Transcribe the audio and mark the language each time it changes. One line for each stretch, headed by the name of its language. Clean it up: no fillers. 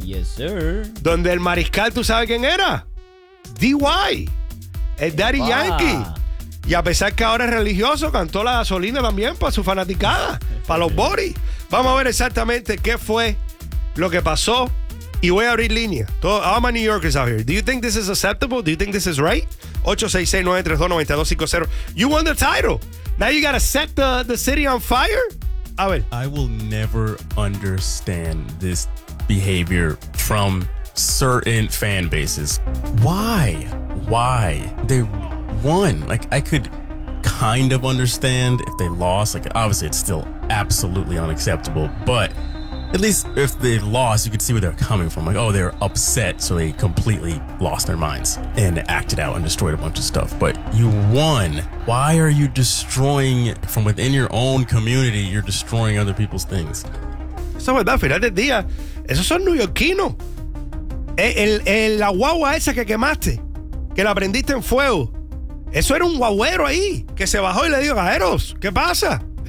English: Yes, sir.
Spanish: Donde el mariscal, ¿tú sabes quién era? D.Y. El Daddy Yankee. Y a pesar que ahora es religioso, cantó la gasolina también para su fanaticada, para los boris. Vamos a ver exactamente qué fue lo que pasó. Y voy a abrir línea.
English: All my New Yorkers out here. Do you think this is acceptable? Do you think this is right? 866-932-9250. You won the title. Now you gotta set the city on fire?
Spanish: A ver.
English: I will never understand this behavior from certain fan bases. Why? Why? They won. Like, I could kind of understand if they lost. Like, obviously, it's still absolutely unacceptable, but at least if they lost, you could see where they're coming from. Like, oh, they're upset, so they completely lost their minds and acted out and destroyed a bunch of stuff. But you won. Why are you destroying from within your own community? You're destroying other people's things.
Spanish: Eso es verdad. Final del día, esos son neoyorquinos. La guagua esa que quemaste, que la prendiste en fuego, eso era un guagüero ahí que se bajó y le dijo, gajeros, ¿qué pasa?